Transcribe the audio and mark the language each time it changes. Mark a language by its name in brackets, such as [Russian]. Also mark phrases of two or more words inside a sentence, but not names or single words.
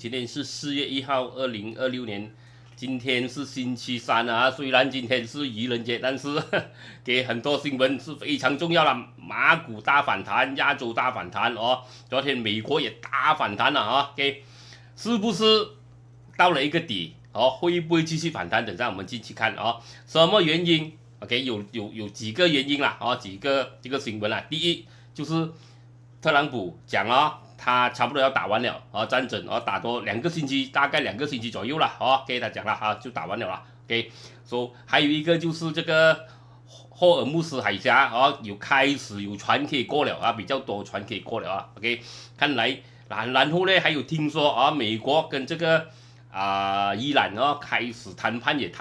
[Chinese] 今天是4月1號，2026年，今天是星期三啊。雖然今天是愚人節，但是給很多新聞是非常重要了。馬股大反彈，亞洲大反彈哦。昨天美國也大反彈了啊。OK， 是不是到了一個底？哦，會不會繼續反彈？等下我們進去看哦。什麼原因 ？OK， 有幾個原因啦，哦，幾個這個新聞啦。第一就是特朗普講了。他差不多要打完了啊，戰爭啊，打多2個星期，大概2個星期左右了啊，給他講了啊，就打完了啦。OK， 說還有一個就是這個霍爾木斯海峽啊，開始有船可以過了啊，比較多船可以過了啊。OK， 看來然後呢，還有聽說啊，美國跟這個伊朗啊開始談判也